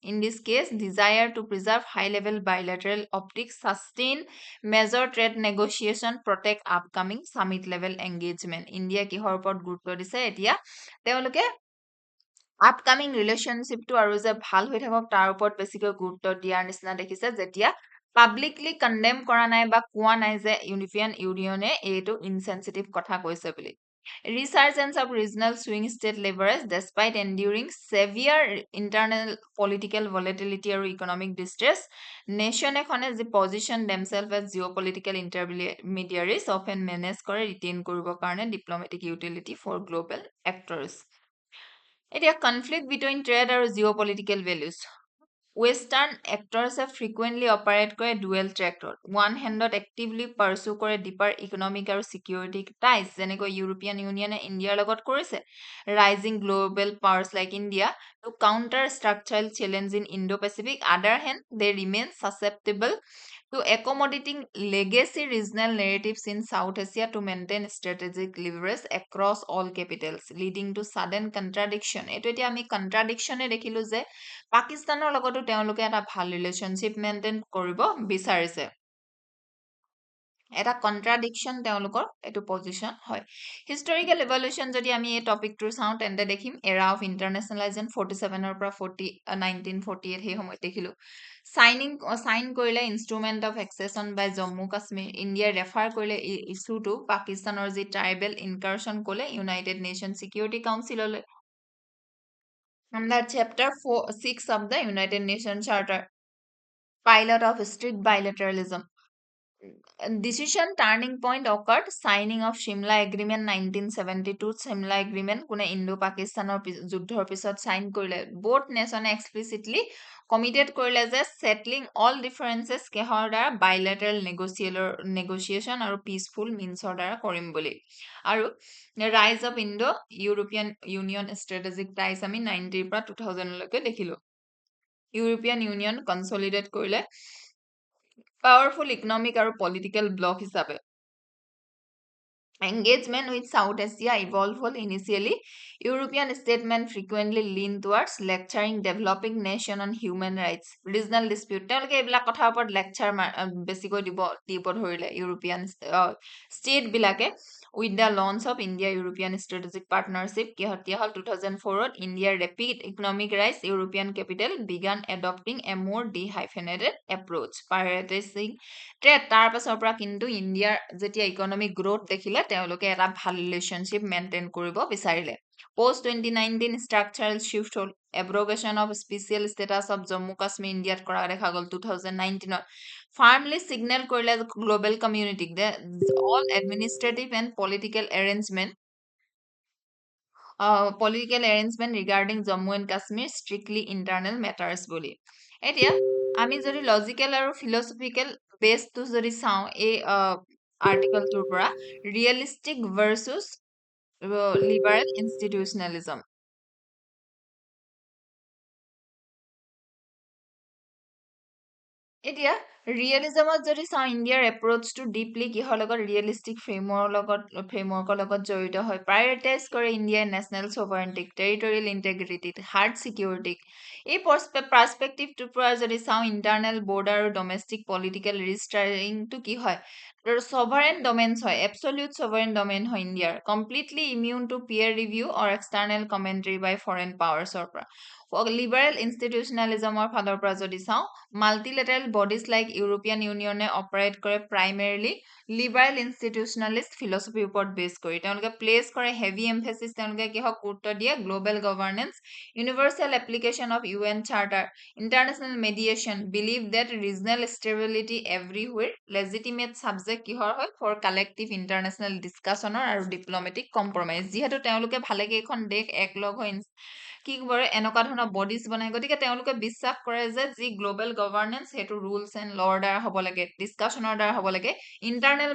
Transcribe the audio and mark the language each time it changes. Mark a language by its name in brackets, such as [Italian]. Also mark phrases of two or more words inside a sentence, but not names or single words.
[English] in this case desire to preserve high level bilateral optics sustain major trade negotiation protect upcoming summit level engagement India [Assamese] কিহৰ ওপৰত গুৰুত্ব দিছে এতিয়া তেওঁলোকে [English] upcoming relationship [Assamese] আৰু যে ভাল হৈ থাকক তাৰ ওপৰত বেছিকৈ গুৰুত্ব দিয়াৰ নিচিনা দেখিছে যেতিয়া [English] publicly condemn [Assamese] কৰা নাই বা কোৱা নাই যে ইউৰোপিয়ান ইউনিয়নে এইটো ইনচেনচিটিভ কথা কৈছে বুলি [English] Resurgence of regional swing state leverage despite enduring severe internal political volatility or economic distress, nation [Assamese] এখনে যে [English] position themselves as geopolitical intermediaries often manage কৰে retain [Assamese] কৰিবৰ কাৰণে [English] diplomatic utility for global actors. এতিয়া conflict between trade আৰু geopolitical values. Western actors have frequently operate কৰে dual trackত one handত actively pursue কৰে deeper economic আৰু security ties [Assamese] যেনেকৈ ইউৰোপিয়ান ইউনিয়নে ইণ্ডিয়াৰ লগত কৰিছে [English] rising global powers like India to counter structural challenge in Indo-Pacific other hand they remain susceptible to accommodating legacy regional narratives in South Asia to maintain strategic leverage across all capitals, leading to sudden contradiction. [Assamese] এইটো এতিয়া আমি contradiction দেখিলো যে পাকিস্তানৰ লগতো তেওঁলোকে এটা ভাল [English] relationship maintain [Assamese] কৰিব বিচাৰিছে এটা কন্ট্ৰাডিকশ্যন তেওঁলোকৰ এইটো পজিশ্যন হয় [English] historical evolution [Assamese] যদি আমি এই টপিকটো চাওঁ তেন্তে দেখিম [English] era of internationalisation [Assamese] 47 পৰা 1948 সেই সময়ত দেখিলো সাইন কৰিলে [English] instrument of accession by [Assamese] জম্মু কাশ্মীৰ ইণ্ডিয়াই ৰেফাৰ কৰিলে ইছ্যুটো পাকিস্তানৰ যি [English] tribal incursion [Assamese] ক'লে ইউনাইটেড [English] নেশ্যন চিকিউৰিটি কাউন্সিললৈ under chapter 6 of the United Nations Charter pilot of strict bilateralism decision turning point occurred signing of Shimla agreement 1972 Shimla agreement কোনে [Assamese] ইণ্ডো পাকিস্তানৰ যুদ্ধৰ পিছত সাইন কৰিলে [English] both nation explicitly committed [Assamese] কৰিলে যে [English] settling all differences কেহৰ দ্বাৰা bilateral negotiation আৰু peaceful meansৰ [Assamese] দ্বাৰা কৰিম বুলি আৰু [English] rise of Indo European Union strategic ties [Assamese] আমি 90 পৰা 2000 লৈকে দেখিলো [English] European Union consolidate কৰিলে powerful economic আৰু political bloc হিচাপে engagement with South Asia evolved initially European statements frequently lean towards lecturing developing nation on human rights regional dispute [Assamese] তেওঁলোকে এইবিলাক কথাৰ ওপৰত লেকচাৰ বেছিকৈ দিব ধৰিলে ইউৰোপিয়ান ষ্টেট বিলাকে [English] with the launch of India European Strategic Partnership [Assamese] কিহতিয়া হল 2004 [English] India rapid economic rise European capital began adopting a more dehyphenated approach prioritizing trade [Assamese] তাৰ পাছৰ পৰা কিন্তু ইণ্ডিয়াৰ যেতিয়া [English] economic growth [Assamese] দেখিলে তেওঁলোকে এটা ভাল [English] relationship maintain [Assamese] কৰিব বিচাৰিলে [English] post 2019 structural shift হল abrogation of special status of Jammu Kashmir [Assamese] ইণ্ডিয়াত কৰা দেখা গল [English] 2019 firmly signal কৰিলে global community that all administrative and political arrangement regarding Jammu and Kashmir strictly internal matters [Assamese] বুলি এতিয়া আমি যদি লজিক্যাল আৰু [English] philosophical base [Assamese] যদি চাওঁ এই আৰ্টিকলটোৰ পৰা [English] realistic versus liberal institutionalism [Assamese] এতিয়া ৰিয়েলিজমত যদি চাওঁ ইণ্ডিয়াৰ এপ্ৰ'চটো ডিপলি কিহৰ লগত [English] realistic framework [Assamese] লগত জড়িত হয় প্ৰায়ৰিটাইজ কৰে ইণ্ডিয়াৰ [English] national sovereignty territorial integrity hard security [Assamese] এই পাৰ্সপেক্টিভটোৰ পৰা যদি চাওঁ [English] internal border [Assamese] আৰু [English] domestic political restructuring [Assamese] কি হয় [English] sovereign domains [Assamese] হয় [English] absolute sovereign domain [Assamese] হয় ইণ্ডিয়াৰ [English] completely immune to peer review or external commentary by foreign powers [Assamese] ৰ পৰা [English] liberal institutionalism [Assamese] ফালৰ পৰা যদি চাওঁ [English] multilateral bodies like [Assamese] ইউৰোপিয়ান ইউনিয়নে অপাৰেট কৰে [English] primarily liberal institutionalist philosophy [Assamese] ওপৰত বেছ কৰি তেওঁলোকে প্লেচ কৰে [English] heavy emphasis [Assamese] তেওঁলোকে কিহক গুৰুত্ব দিয়ে [English] global governance universal application of UN charter international mediation believe that regional stability everywhere legitimate subject [Assamese] কিহৰ হয় [English] for collective international discussion [Assamese] আৰু [English] diplomatic compromise [Assamese] যিহেতু তেওঁলোকে ভালেকেইখন দেশ একলগ হৈ কি কৰে এনেকুৱা ধৰণৰ বডিজ বনাই গতিকে তেওঁলোকে বিশ্বাস কৰে যে যি [English] global governance [Assamese] সেইটো [English] rules and laws [Assamese] দ্বাৰা হ'ব লাগে ডিছকাশ্যনৰ দ্বাৰা হ'ব লাগে ইণ্টাৰনেল